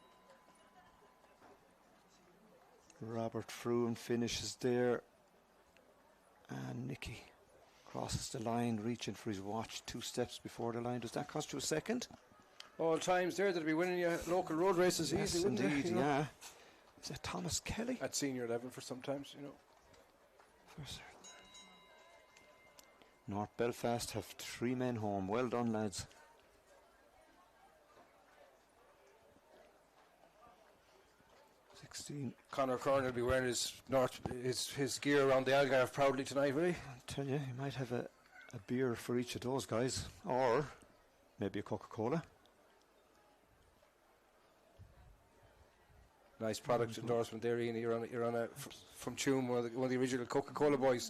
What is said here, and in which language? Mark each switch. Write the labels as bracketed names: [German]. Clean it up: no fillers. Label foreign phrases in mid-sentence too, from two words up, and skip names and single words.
[English] Robert Froome finishes there, and Nicky crosses the line, reaching for his watch 2 steps before the line. Does that cost you a second? all times there that'd be winning you local road races Yes, easily, wouldn't indeed, they? You know? yeah. Is that Thomas Kelly? At senior level for sometimes, you know. For certain. North Belfast have 3 men home. Well done, lads. Conor Curran will be wearing his gear around the Algarve proudly tonight, will he? I tell you, you might have a beer for each of those guys, or maybe a Coca-Cola. Nice product endorsement there, Ian. You're on a from Tuam, one of the original Coca-Cola boys.